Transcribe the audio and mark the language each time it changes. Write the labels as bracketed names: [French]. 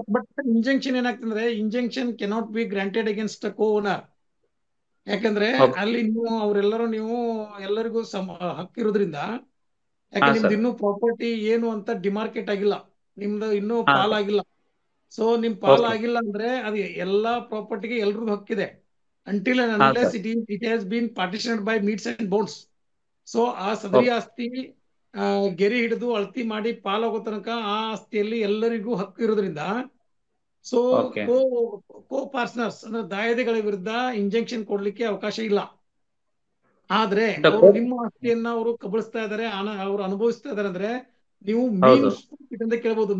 [English] but injunction [Kannada] ಏನಾಗ್ತಂದ್ರೆ, [English] Injunction cannot be granted against co owner. [Kannada] ಯಾಕಂದ್ರೆ ಅಲ್ಲಿ ನೀವು ಎಲ್ಲರಿಗೂ ಹಕ್ಕಿರೋದ್ರಿಂದ, ಯಾಕಂದ್ರೆ ನಿಮ್ದು ಇನ್ನೂ ಪ್ರಾಪರ್ಟಿ ಏನು ಅಂತ ಡಿಮಾರ್ಕೆಟ್ ಆಗಿಲ್ಲ, ನಿಮ್ದು ಇನ್ನೂ ಪಾಲಾಗಿಲ್ಲ. ಸೊ ನಿಮ್ ಪಾಲಾಗಿಲ್ಲ ಅಂದ್ರೆ ಅದು ಎಲ್ಲಾ ಪ್ರಾಪರ್ಟಿಗೆ ಎಲ್ರಿಗೂ ಹಕ್ಕಿದೆ. [English] until and unless it has been partitioned by meets and bounds. [Kannada] So ಆ ಸದರಿ ಆಸ್ತಿ ಗೆರೆ ಹಿಡಿದು ಅಳತಿ ಮಾಡಿ ಪಾಲಾಗೋ ತನಕ ಆ ಆಸ್ತಿಯಲ್ಲಿ ಎಲ್ಲರಿಗೂ ಹಕ್ಕು ಇರೋದ್ರಿಂದ, ಸೊ ಕೋ ಪಾರ್ಟ್ನರ್ಸ್ ಅಂದ್ರೆ ದಾಯಾದಿಗಳ ವಿರುದ್ಧ ಇಂಜೆಕ್ಷನ್ ಕೊಡ್ಲಿಕ್ಕೆ ಅವಕಾಶ ಇಲ್ಲ. ಆದ್ರೆ ಅವರು ನಿಮ್ಮ ಆಸ್ತಿಯನ್ನ ಅವರು ಕಬಳಿಸ್ತಾ ಇದಾರೆ, ಅವ್ರು ಅನುಭವಿಸ್ತಾ ಇದಾರೆ ಅಂದ್ರೆ ನೀವು ಮೀನ್ಸ್ ಪ್ರಾಫಿಟ್ ಅಂತ ಕೇಳಬಹುದು.